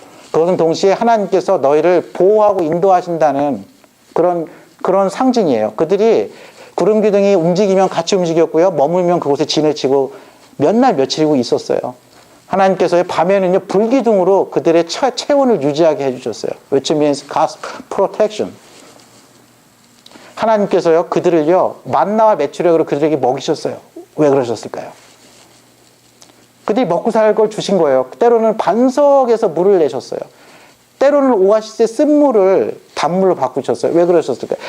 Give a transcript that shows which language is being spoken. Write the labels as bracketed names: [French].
[Korean] 그것은 동시에 하나님께서 너희를 보호하고 인도하신다는 그런 상징이에요. 그들이 구름 기둥이 움직이면 같이 움직였고요. 머물면 그곳에 진을 치고 몇 날 며칠이고 있었어요. 하나님께서 밤에는요, 불기둥으로 그들의 체온을 유지하게 해주셨어요. [English] Which means God's protection. [Korean] 하나님께서요, 그들을요, 만나와 메추려고 그들에게 먹이셨어요. 왜 그러셨을까요? 그들이 먹고 살 걸 주신 거예요. 때로는 반석에서 물을 내셨어요. 때로는 오아시스의 쓴물을 단물로 바꾸셨어요. 왜 그러셨을까요?